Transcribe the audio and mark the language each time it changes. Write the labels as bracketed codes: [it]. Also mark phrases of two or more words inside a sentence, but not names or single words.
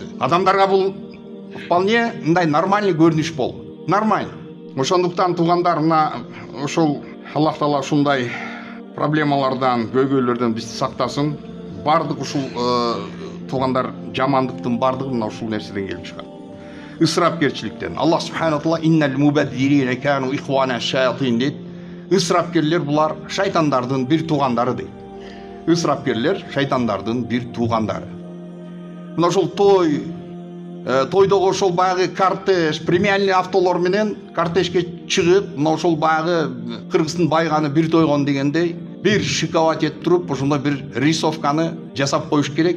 [ky] Адамдарга бул вполне мындай нормальный көрүнүш болду. Нормально. Ошондуктан туугандар, мына ошол Аллах таала ушундай проблемалардан, көйгөйлөрдөн бизди сактасын. Бардык ушул туугандар жамандыктын бардыгы мына ушул нерседен келип чыгат. Ысырапкерчиликтен. Аллах [ar] سبحانه تعالى إن المبذرين كانوا إخوان الشياطين [ky] дейт. Ысырапкерлер булар шайтандардын бир туугандары дейт. Ысырапкерлер шайтандардын бир туугандары. Мына ошол той, тойдогу ошол баягы кортеж, премиальный автолор менен кортежге чыгып, мына ошол баягы кыргыздын байганы бир тойгон дегендей, бир шиковать этип туруп, ошондой бир рисовканы жасап коюш керек.